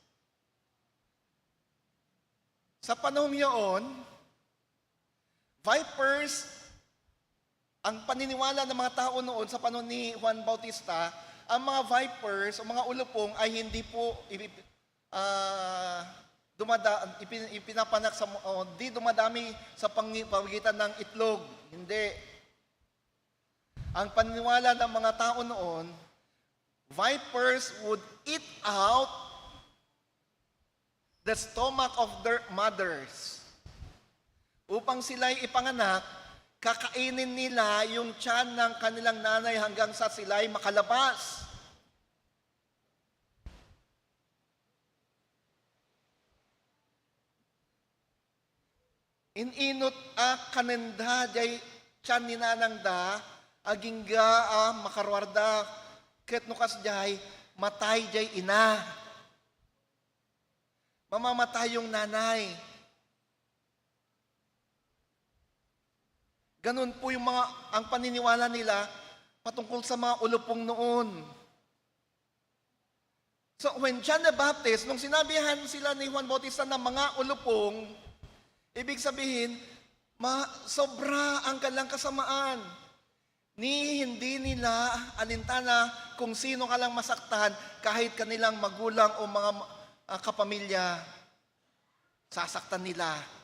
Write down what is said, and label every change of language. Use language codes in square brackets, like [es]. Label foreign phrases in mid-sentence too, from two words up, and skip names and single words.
[tl] Sa panahon yun, vipers, ang paniniwala ng mga tao noon sa panahon ni Juan Bautista, ang mga vipers o mga ulupong ay hindi po ipinapanak di dumadami sa pamagitan ng itlog. Hindi. Ang paniniwala ng mga tao noon, [en] vipers would eat out the stomach of their mothers. [tl] Upang sila'y ipanganak, kakainin nila yung tiyan ng kanilang nanay hanggang sa sila'y makalabas. [ilo] Ininot kanenda jay tiyan ni nanang da, agingga makarwarda, ket nukas jay, matay jay ina. [tl] Mamamatay yung nanay. Ganun po yung ang paniniwala nila patungkol sa mga ulupong noon. [en] So when John the Baptist, [tl] nung sinabihan sila ni Juan Bautista na mga ulupong, ibig sabihin, sobra ang kalang kasamaan. Hindi nila alintana kung sino ka lang masaktan kahit kanilang magulang o mga kapamilya, sasaktan nila.